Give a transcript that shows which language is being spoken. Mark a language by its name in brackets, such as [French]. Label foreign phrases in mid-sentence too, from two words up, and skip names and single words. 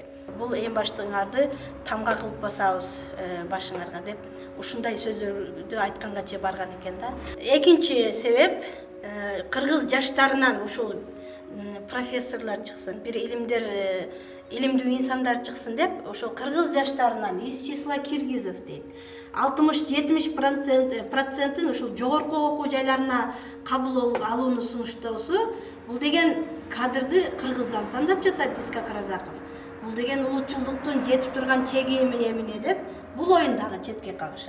[Kyrgyz] Бул эң баштыңарды тамга кылып басабыз башыңарга деп ушундай сөздөрдү айткангача барган экен да. Экинчи себеп кыргыз жаштарынан ушул профессорлор чыксын, бир илимдүү инсандар чыксын деп ошол кыргыз жаштарынан [Russian] из числа Киргизов [Kyrgyz] дейт. 60-70% ушул жогорку окуу жайларына кабыл алууну сунуштоосу, бул деген кадрды кыргыздан тандап жатат Исхак Разаков. Бул деген улутчулдуктун жетип турган чеги эмне деп бул оюн дагы четке кагышат.